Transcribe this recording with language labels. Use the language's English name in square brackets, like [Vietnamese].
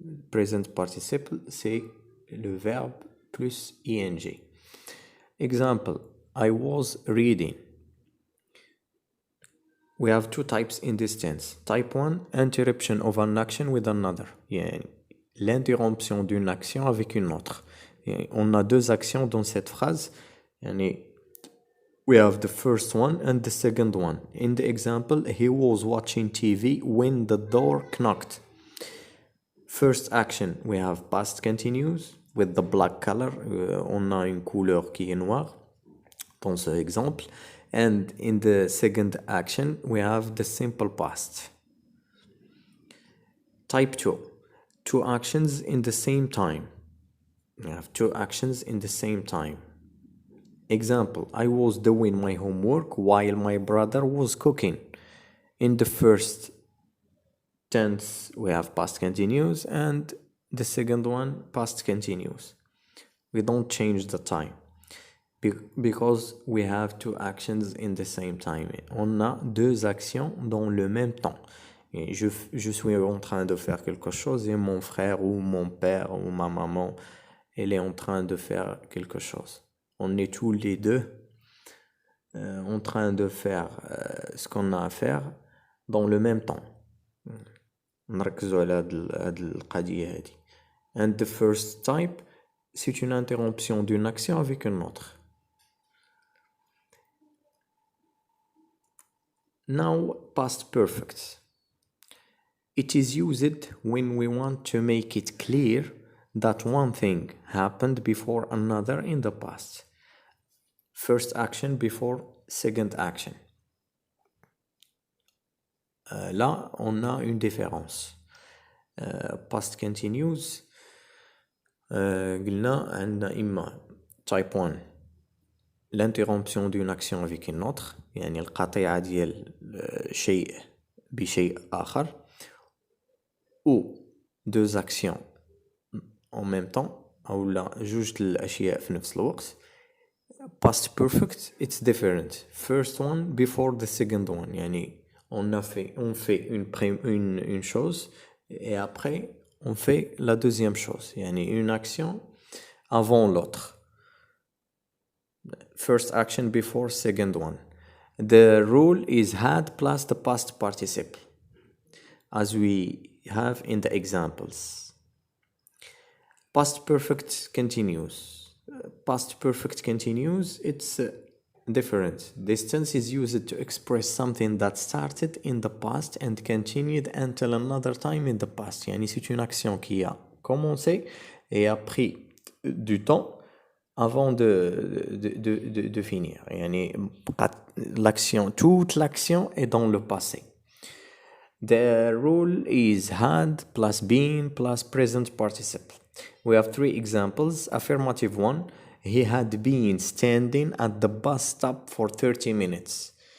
[French] Present participle, c'est le verbe plus ing. [English] Example, I was reading. We have two types in this tense. Type 1, interruption of an action with another. [French] Yani, l'interruption d'une action avec une autre. Yani, on a deux actions dans cette phrase. [English] Yani, we have the first one and the second one. In the example, he was watching TV when the door knocked. First action, we have past continuous with the black color. [French] On a une couleur qui est noire dans ce exemple. [English] And in the second action, we have the simple past. Type 2, two actions in the same time. We have two actions in the same time. Example, I was doing my homework while my brother was cooking. In the first tense, we have past continuous, and the second one, past continuous. We don't change the time because we have two actions in the same time. On a deux actions dans le même temps. [French] Et je suis en train de faire quelque chose et mon frère ou mon père ou ma maman, elle est en train de faire quelque chose. On est tous les deux en train de faire ce qu'on a à faire dans le même temps. [Arabic] نركزوا على هاد القضية هادي. [English] And the first type, [French] c'est une interruption d'une action avec une autre. [English] Now, past perfect. It is used when we want to make it clear that one thing happened before another in the past. First action before second action. [French] Là, on a une différence. Past continuous. [Arabic] قلنا عندنا إما [French] type 1 l'interruption d'une action avec une autre, [Arabic] يعني القطيعة ديال شيء بشيء آخر, [French] ou deux actions en même temps, [Arabic] أو لا جوج الأشياء في نفس الوقت. [English] Past perfect, it's different. First one before the second one, [French] يعني on fait une chose et après on fait la deuxième chose, يعني une action avant l'autre. [English] First action before second one. The rule is had plus the past participle, as we have in the examples. Past perfect continuous. Past perfect continuous, it's different. This tense is used to express something that started in the past and continued until another time in the past. [French] يعني c'est une action qui a commencé et a pris du temps avant de finir. يعني toute l'action est dans le passé. [English] The rule is had plus been plus present participle. We have three examples. Affirmative one, he had been standing at the bus stop for 30 minutes.